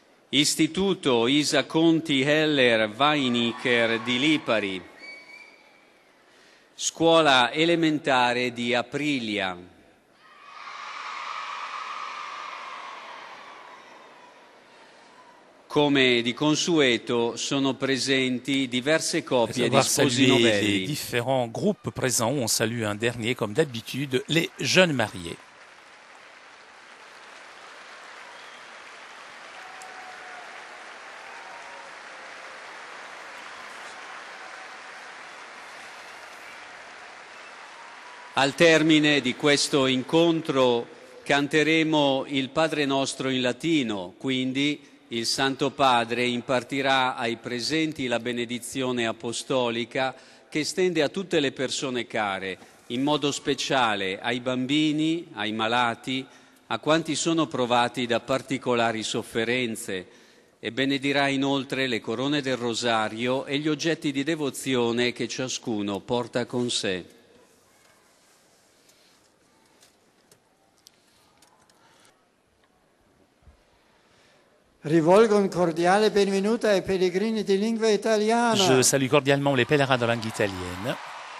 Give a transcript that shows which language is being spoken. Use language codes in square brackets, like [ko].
[it] Istituto Isa Conti Heller Weinicher di Lipari, Scuola elementare di Aprilia, come di consueto sono presenti diverse coppie di sposi novelli. [fr] Les différents groupes présents, on salue un dernier comme d'habitude, les jeunes mariés. [it] Al termine di questo incontro canteremo il Padre Nostro in latino, quindi il Santo Padre impartirà ai presenti la benedizione apostolica che estende a tutte le persone care, in modo speciale ai bambini, ai malati, a quanti sono provati da particolari sofferenze, e benedirà inoltre le corone del rosario e gli oggetti di devozione che ciascuno porta con sé. Rivolgo un cordiale benvenuto ai pellegrini di lingua italiana. [fr] Je salue cordialement les pèlerins de langue italienne.